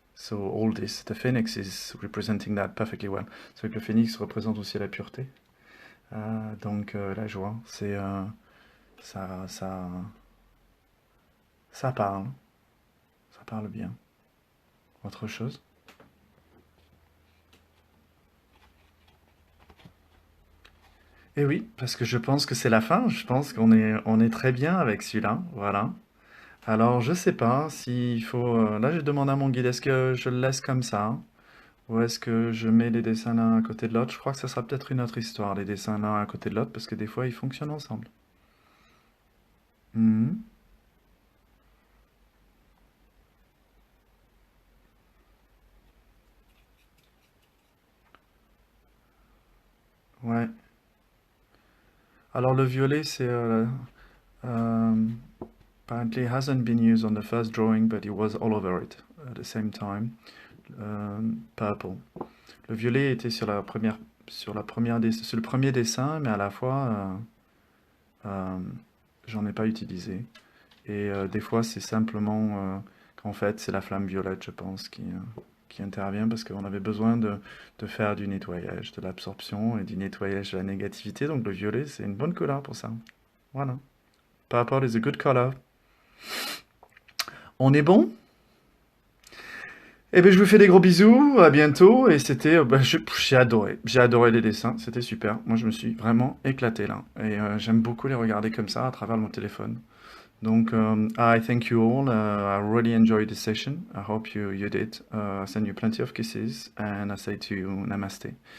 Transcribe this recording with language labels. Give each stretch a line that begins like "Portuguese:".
English: So all this, the phoenix is representing that perfectly well.
French: C'est vrai que le phénix représente aussi la pureté. Donc la joie, c'est ça parle. Ça parle bien. Autre chose? Eh oui, parce que je pense que c'est la fin. Je pense qu'on est très bien avec celui-là. Voilà. Alors, je sais pas s'il faut... là, je demande à mon guide, est-ce que je le laisse comme ça? Ou est-ce que je mets les dessins l'un à côté de l'autre? Je crois que ça sera peut-être une autre histoire, les dessins l'un à côté de l'autre, parce que des fois, ils fonctionnent ensemble. Mhm. Ouais. Alors le violet, c'est
English: apparently hasn't been used on the first drawing, but it was all over it at the same time. Purple.
French: Le violet était sur la première, sur le premier dessin, mais à la fois, j'en ai pas utilisé. Et des fois, c'est simplement qu'en fait, c'est la flamme violette, je pense, qui intervient parce qu'on avait besoin de faire du nettoyage, de l'absorption et du nettoyage de la négativité. Donc le violet, c'est une bonne couleur pour ça. Voilà.
English: Purple is a good color.
French: On est bon? Eh bien, je vous fais des gros bisous, à bientôt, et c'était, j'ai adoré les dessins, c'était super. Moi, je me suis vraiment éclaté là, et j'aime beaucoup les regarder comme ça à travers mon téléphone.
English: Donc, I thank you all. I really enjoyed this session. I hope you did. I send you plenty of kisses, and I say to you namaste.